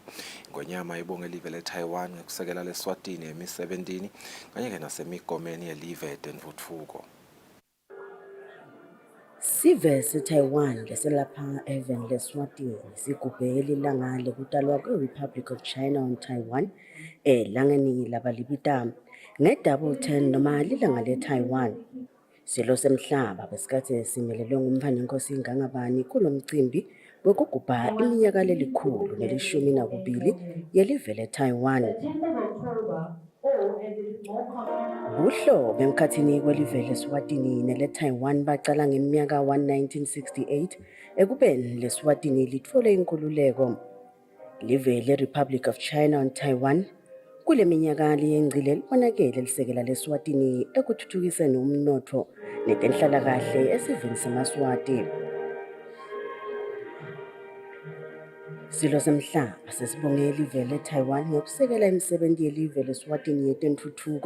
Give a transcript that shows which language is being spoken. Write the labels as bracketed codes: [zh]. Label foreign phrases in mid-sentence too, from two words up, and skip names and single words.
[ss] Ngonyama ibonge live leTaiwan ngekusekela leSwatini emisebentini kanye ke nasemigomeni yelive tenvutfuko. Sive se-Taiwan leselapha even leSwatini sigubhe lilanga lekutalwa kwe-Republic of China on Taiwan elangeni labalibita nge-double 10 noma lilanga le-Taiwan. Silo semhlaba besikade simelelwe ngumpane nkosi Ngangabani kulo mcimbi wekugubha iminyaka lelikhulu ne-12 yelive le-Taiwan. Buhlobo emkhathini kwelive leSwatini nele-Taiwan bacala ngeminyaka 1968 ekubeni leSwatini litfole inkululeko. Live le-Republic of China on Taiwan kule minyaka liyengcile libonakele lisekela leSwatini ekuthuthukiseni umnotfo netenhlalakahle esiveni semaswati. Silo semhlaba sesibonge live leTaiwan ngokusekela imisebenti yelive leSwatini yetentfutfuko.